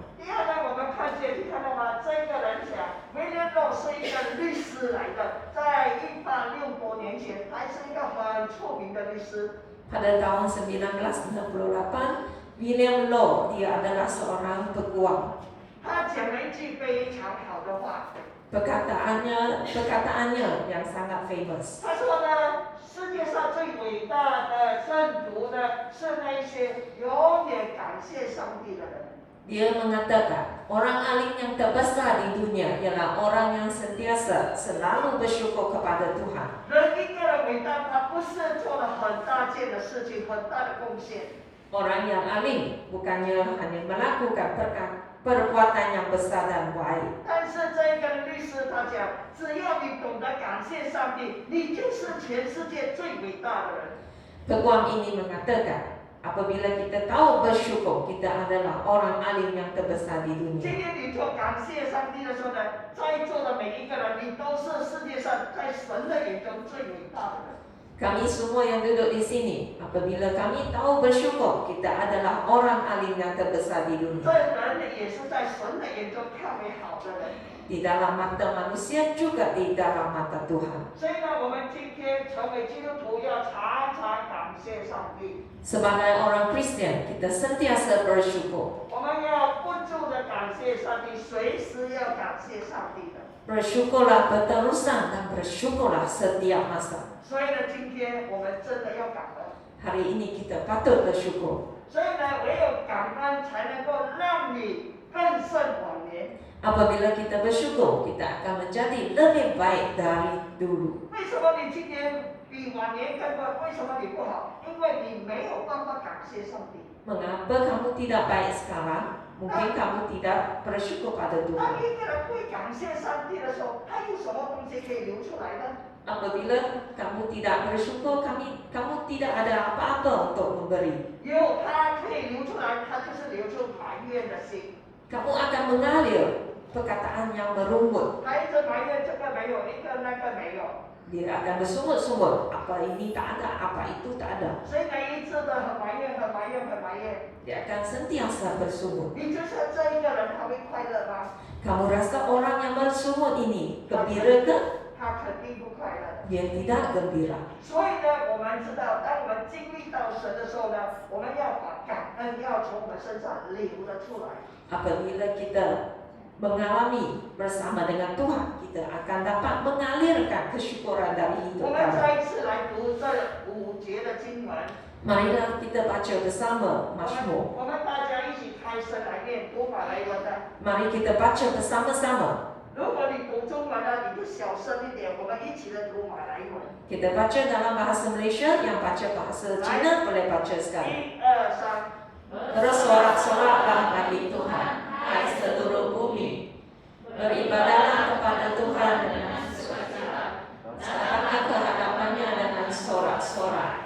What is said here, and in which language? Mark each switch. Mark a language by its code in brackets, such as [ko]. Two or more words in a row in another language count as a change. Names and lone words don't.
[zh] 第二呢，我们看见，你看到吗？这个人讲，威廉罗是一个律师来的，在186多年前，他是一个很出名的律师。 [ms] Pada tahun 1968, William Law, dia adalah seorang peguam. [zh] 他讲了一句非常好的话， [ms] Perkataannya yang sangat famous. [zh] 他说呢，世界上最伟大的圣徒呢，是那些永远感谢上帝的人。 [ms] Dia mengatakan, orang alim yang terbesar di dunia ialah orang yang sentiasa selalu bersyukur kepada Tuhan. [zh] 人一个人伟大，他不是做了很大件的事情，很大的贡献。 [ms] Orang yang alim bukannya hanya melakukan perbuatan yang besar dan baik. [zh] 但是这个律师他讲，只要你懂得感谢上帝，你就是全世界最伟大的人。 [ms] Peguam ini mengatakan, apabila kita tahu bersyukur, kita adalah orang alim yang terbesar di [zh] 今 [ms] dunia. [zh] 天你做感谢上帝的时候呢，在座的每一个人，你都是世界上在神的眼中最伟大的人。 [ms] Kami semua yang duduk di sini, apabila kami tahu bersyukur, kita adalah orang alim yang terbesar di [zh] 这 [ms] dunia. [zh] 人也是在神的眼中看为好的人。 [ms] Di dalam mata manusia juga di dalam mata Tuhan. [zh] 所以呢，我们今天成为基督徒要常常感谢上帝， [ms] Sebagai orang Kristen, kita sentiasa bersyukur. [zh] 我们要不住的感谢上帝，随时要感谢上帝的。 [ms] Bersyukurlah berterusan dan bersyukurlah setiap masa. [zh] 所以呢，今天我们真的要感恩。 [ms] Hari ini kita patut bersyukur. [zh] 所以呢，唯有感恩才能够让你更胜往年。 [ms] Apabila kita bersyukur, kita akan menjadi lebih baik dari dulu. [zh] 为什么你今年比往年更不？为什么你不好？因为你没有办法感谢上帝。 [ms] Mengapa kamu tidak baik sekarang? Mungkin kamu tidak bersyukur pada [zh] 当 [ms] Tuhan. [zh] 一个人会感谢上帝的时候，他有什么东西可以流出来呢？ [ms] Apabila kamu tidak bersyukur, kamu tidak ada apa-apa untuk memberi. [zh] 有他可以流出来，他就是流出埋怨的心。 [ms] Kamu akan mengalir perkataan yang merungut. [zh] 他一直埋怨这个没有，一个那个没有， [ms] Dia akan bersungut-sungut. Apa ini tak ada, apa itu tak ada. [zh] 所以呢一直的很埋怨，很埋怨，很埋怨。 [ms] Dia akan sentiasa bersungut. [zh] 你就说这一个人他会快乐吗？ [ms] Kamu rasa orang yang bersungut ini gembira ke? [zh] 他肯定不快乐。 [ms] Dia tidak gembira. [zh] 所以呢，我们知道，当我们经历到神的时候呢，我们要把感恩要从我们身上流了出来。 [ms] Apabila kita mengalami bersama dengan Tuhan, kita akan dapat mengalirkan memancarkan kesyukuran dari [zh] 我 [ms] hidup [zh] 们 [ms] kami. [zh] 再一次来读这5节的经文。 [ms] Marilah kita baca bersama [zh] 我 [ms] Mazmur. [zh] 们大家一起开声来念读马来文的。 [ms] Mari kita baca bersama-sama. [zh] 如果你读中文呢，你就小声一点，我们一起来读马来文。 [ms] Kita baca dalam bahasa Malaysia, yang baca bahasa Cina boleh baca sekali. 1、2、3。 Bersorak-soraklah bagi Tuhan, hai seluruh bumi. Beribadahlah kepada Tuhan dengan sukacita. Datanglah ke hadapannya dengan sorak-sorak.